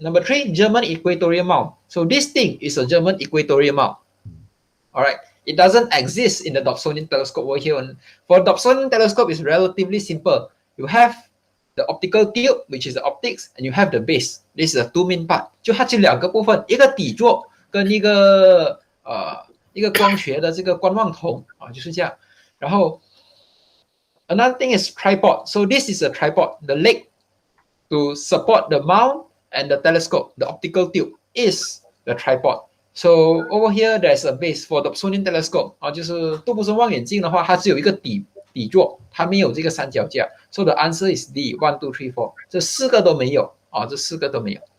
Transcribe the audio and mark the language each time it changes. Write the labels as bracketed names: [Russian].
[English] Number 3, German equatorial mount. So this thing is a German equatorial mount. All right. It doesn't exist in the Dobsonian telescope over here. For Dobsonian telescope, it's relatively simple. You have the optical tube, which is the optics, and you have the base. This is the two main part. [Chinese] 就它这两个部分，一个底座跟一个光学的这个观望筒啊，就是这样。 [English] 然后 another thing is tripod. So this is a tripod. The leg to support the mount and the telescope, the optical tube is the tripod. So over here there's a base for the Dobsonian telescope [Chinese] 啊，就是杜布森望远镜的话，它只有一个底座，它没有这个三脚架。 [English] So the answer is D, 1, 2, 3, 4. [Chinese] 这四个都没有啊，这四个都没有。